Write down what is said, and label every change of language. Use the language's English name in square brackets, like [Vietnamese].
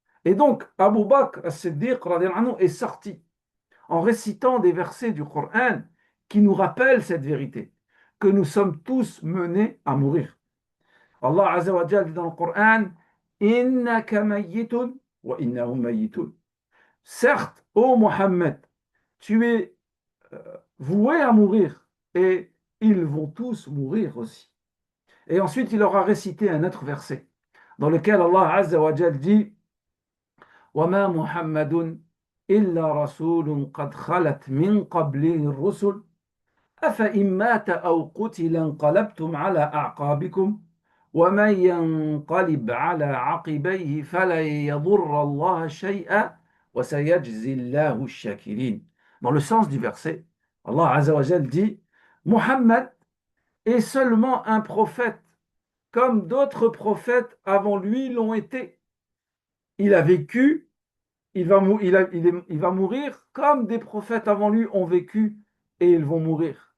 [French] Et donc, Abu Bakr as-Siddiq est sorti en récitant des versets du Coran qui nous rappellent cette vérité, que nous sommes tous menés à mourir. Allah Azza wa Jalla dit dans le Coran [Arabic] Innaka mayyitun wa innahum mayyitun. [French] Certes, ô Mohammed, tu es voué à mourir et ils vont tous mourir aussi. Et ensuite, il leur a récité un autre verset dans lequel Allah Azza wa Jalla dit [Arabic] وما محمد إلا رسول قد خلت من قبله الرسل أفإن مات أو قتل انقلبتم على أعقابكم ومن ينقلب على عقبيه فلن يضر الله شيئا وسيجزي الله الشاكرين. [French] Dans le sens du verset, Allah Azza wa Jal dit Muhammad est seulement un prophète comme d'autres prophètes avant lui l'ont été. Il a vécu, il va mourir comme des prophètes avant lui ont vécu et ils vont mourir.